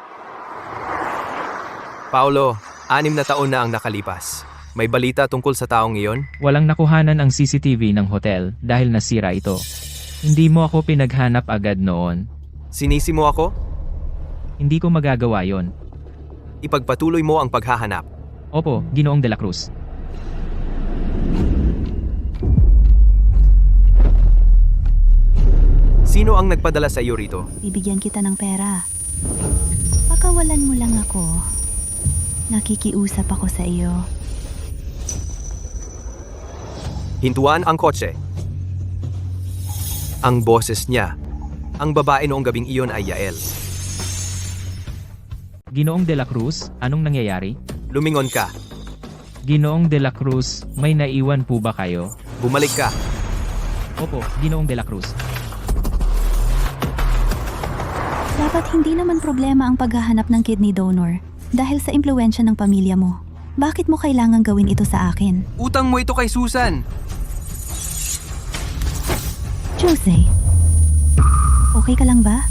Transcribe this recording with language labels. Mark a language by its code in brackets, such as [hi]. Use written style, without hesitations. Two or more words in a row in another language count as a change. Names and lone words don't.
[tl] Paulo, 6 na taon na ang nakalipas. May balita tungkol sa taong iyon? Walang nakuhanan ang CCTV ng hotel dahil nasira ito. Hindi mo ako pinaghanap agad noon. Sinisi mo ako? Hindi ko magagawa yon. Ipagpatuloy mo ang paghahanap. Opo, Ginoong de la Cruz. Sino ang nagpadala sa iyo rito? Bibigyan kita ng pera. Pakawalan mo lang ako. Nakikiusap ako sa iyo. Hintuan ang kotse. Ang boses niya. Ang babae noong gabing iyon ay Yael. Ginoong de la Cruz, anong nangyayari? Lumingon ka. Ginoong de la Cruz, may naiwan po ba kayo? Bumalik ka. Opo, Ginoong de la Cruz. Dapat hindi naman problema ang paghahanap ng [en] kidney donor [tl] dahil sa impluwensya ng pamilya mo. Bakit mo kailangan gawin ito sa akin? Utang mo ito kay Susan. Jose, okay ka lang ba?